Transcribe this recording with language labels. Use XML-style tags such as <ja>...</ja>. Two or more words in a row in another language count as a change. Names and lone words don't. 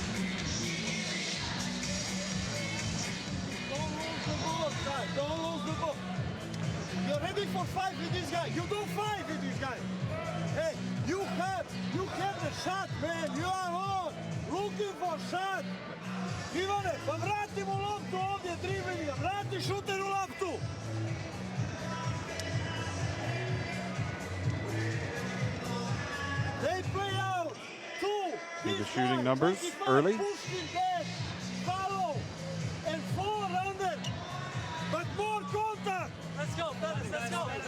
<en>Don't lose the ball. You're ready for fight with this guy. You don't fight with this guy. Hey, you have the shot, man. You are on. Looking for shot.</en> <hr>Ivane, pa vratimo loptu ovdje, dribling ga. Vrati šuteru loptu.</hr> <en>They play out. Two. See the shooting numbers early. Follow. And 4 under. But more contact. Let's go, fellas. Let's go.</en>